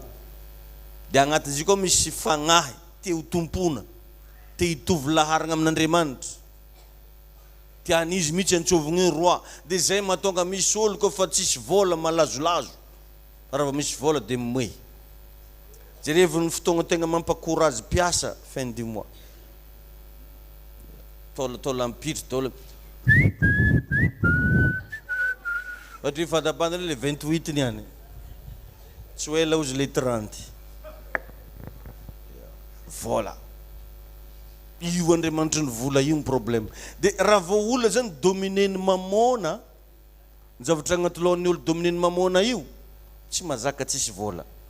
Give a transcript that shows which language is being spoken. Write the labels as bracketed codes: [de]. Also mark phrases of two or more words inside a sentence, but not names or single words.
[mg] De agnatin'izy koa misy fagnahy te ho tompona, te hitovy laharagna amin'Andriamanitra. Tian'izy mihitsy antsovigny roi. De zay mahatonga misy olo koa fa tsisy vola malazolazo. Raha misy vola de moe. Jerevy ny fotoagna tegna mampakorazy piasa [fr] fin du mois. [mg] Tola ampitry, tola. Ohatry fadabandana le 28 niany. Tsy hoe la ozy le 30. Vola. Io Andriamanitry ny vola io ny problème. De raha vao olona zany dominen'ny mamona, ny zavatra agnaty lohan'ny olo dominen'ny mamona io, tsy mazaka tsisy vola.